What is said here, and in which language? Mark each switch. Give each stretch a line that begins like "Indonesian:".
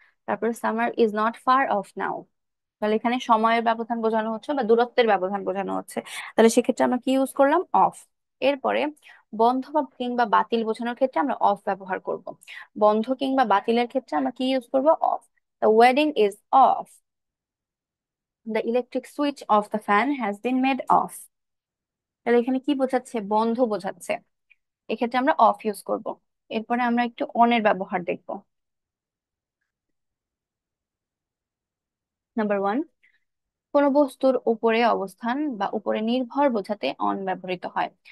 Bangla: তারপরে
English: summer is not far off now,
Bangla: তাহলে এখানে সময়ের ব্যবধান বোঝানো হচ্ছে বা দূরত্বের ব্যবধান বোঝানো হচ্ছে, তাহলে সেক্ষেত্রে আমরা কি ইউজ করলাম অফ। এরপরে বন্ধ বা কিংবা বাতিল বোঝানোর ক্ষেত্রে আমরা অফ ব্যবহার করব। বন্ধ কিংবা বাতিলের ক্ষেত্রে আমরা কি ইউজ করব of.
English: The wedding is off. The electric switch of the fan has been made off.
Bangla: তাহলে এখানে কি বোঝাচ্ছে বন্ধ বোঝাচ্ছে, এক্ষেত্রে আমরা অফ ইউজ করব। এরপরে আমরা একটু অনের ব্যবহার দেখব। নাম্বার ওয়ান, কোন বস্তুর উপরে অবস্থান বা উপরে নির্ভর বোঝাতে অন ব্যবহৃত হয়।